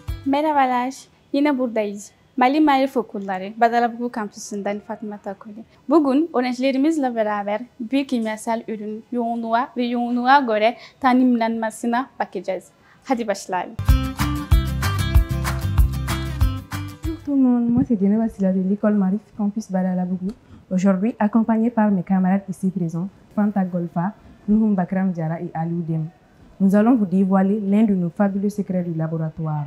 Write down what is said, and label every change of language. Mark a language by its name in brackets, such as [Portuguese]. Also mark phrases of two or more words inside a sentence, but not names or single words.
[Turkish] Merhabalar, yine buradayız. Mali Marif Okulları, Badalabugu Kampüsü'nden Fatma Takuli. Bugün öğrencilerimizle beraber bir kimyasal ürün yoğunluğa göre tanımlanmasına bakacağız. Hadi başlayalım. [French] Bonjour tout le monde, moi c'est Diana Basila de l'école Marif Campus Badalabugu. Aujourd'hui, accompagné par mes camarades ici présents, Fanta Golfa, Nuhum Bakram Diara et Aliou Dem, nous allons vous dévoiler l'un de nos fabuleux secrets du laboratoire.